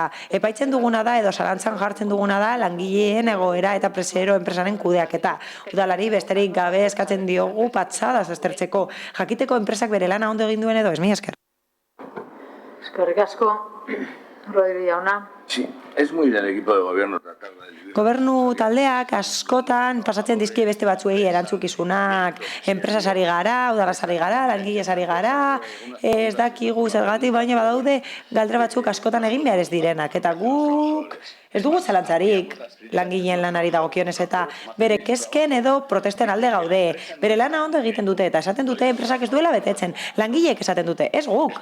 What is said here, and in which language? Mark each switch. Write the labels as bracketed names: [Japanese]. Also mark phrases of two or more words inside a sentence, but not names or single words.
[Basque] Epaitzen duguna da edo zalantzan jartzen duguna da langileen egoera eta presero enpresaren kudeaketa. Udalari besterik gabe eskatzen diogu patxadaz aztertzeko. Jakiteko enpresak bere lana ondo egin duen edo ez, mila esker. Eskerrik asko, Rodri jauna. [Spanish] Sí, es muy del equipo de gobierno tratar de... [Basque] Gobernu taldeak askotan pasatzen dizkie beste batzuei erantzukizunak, enpresas ari gara, udalaz ari gara, langilez ari gara, ez dakigu zergatik, baina badaude galdera batzuk askotan egin behar ez direnak, eta guk ez dugu zalantzarik langileen lanari dagokionez eta bere kezken edo protesten alde gaude, bere lana ondo egiten dute eta esaten dute enpresak ez duela betetzen, langileek esaten dute, ez guk.